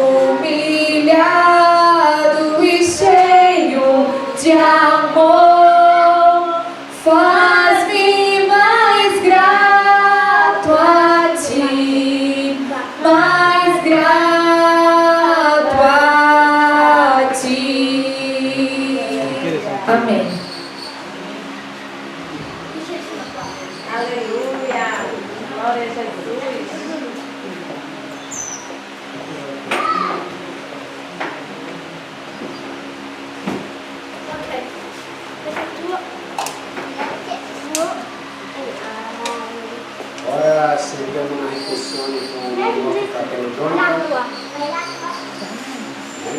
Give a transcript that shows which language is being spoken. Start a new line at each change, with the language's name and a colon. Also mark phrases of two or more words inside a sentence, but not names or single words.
Portuguese: humilhado e cheio de amor, faz-me mais grato a ti, mais grato a ti. Amém. Aleluia. Glória a Jesus.
Italian: Ora se abbiamo una riflessione con il nostro fratello Jonathan.